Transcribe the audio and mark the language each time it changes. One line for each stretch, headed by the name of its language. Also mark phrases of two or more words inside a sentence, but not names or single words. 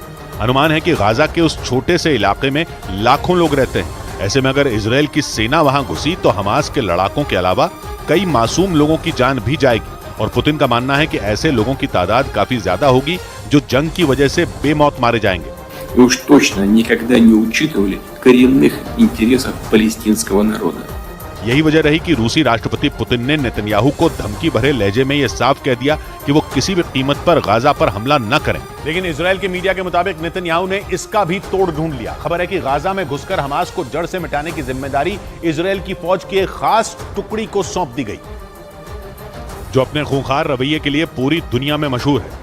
Hindi: अनुमान है कि गाजा के उस छोटे से इलाके में लाखों लोग रहते हैं। ऐसे में अगर इजराइल की सेना वहां घुसी तो हमास के लड़ाकों के अलावा कई मासूम लोगों की जान भी जाएगी। और पुतिन का मानना है कि ऐसे लोगों की तादाद काफी ज्यादा होगी जो जंग की वजह से बेमौत मारे जाएंगे।
Russian: И уж точно никогда не учитывали коренных интересов палестинского народа.
Hindi: यही वजह रही कि रूसी राष्ट्रपति पुतिन ने नेतन्याहू को धमकी भरे लहजे में यह साफ कह दिया कि वो किसी भी कीमत पर गाजा पर हमला न करें। लेकिन इजराइल के मीडिया के मुताबिक नेतन्याहू ने इसका भी तोड़ ढूंढ लिया। खबर है कि गाजा में घुसकर हमास को जड़ से मिटाने की जिम्मेदारी इजराइल की फौज की एक खास टुकड़ी को सौंप दी गई, जो अपने खूंखार रवैये के लिए पूरी दुनिया में मशहूर है।